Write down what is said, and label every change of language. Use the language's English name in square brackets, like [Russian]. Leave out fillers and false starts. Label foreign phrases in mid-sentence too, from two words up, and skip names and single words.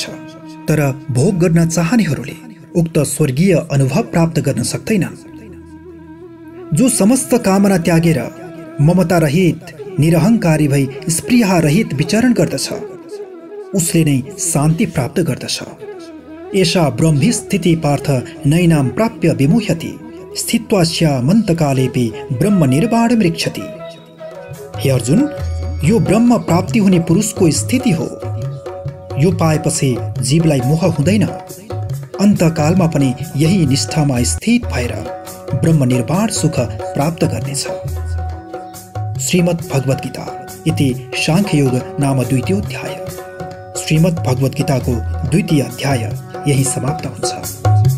[Nepali] तर भोग गर्न चाहनेहरूले उक्त स्वर्गीय अनुभव प्राप्त गर्न सक्दैनन्। जो समस्त कामना त्यागेर ममता रहित निरहङ्कारी भई स्पृहा रहित विचरण गर्दछ उसले नै शान्ति प्राप्त गर्दछ। [Sanskrit] एषा ब्रह्मी स्थिति पार्थ नैनां प्राप्य विमुह्यति स्थित्वास्यामन्तकालेपि ब्रह्म निर्वाणं रिक्षति। [Nepali] हे अर्जुन, यो ब्रह्म प्राप्ति हुने पुरुषको स्थिति हो। यो पाएपछि जीवलाई मोह हुँदैन। अन्तकालमा पनि यही निष्ठामा स्थित भएर ब्रह्म निर्वाण सुख प्राप्त गर्नेछ। [Sanskrit] श्रीमद् भगवत गीता इति सांख्ययोग नाम द्वितीयोऽध्याय। [Nepali] श्रीमद् भगवत गीताको द्वितीय अध्याय यही समाप्त हुन्छ।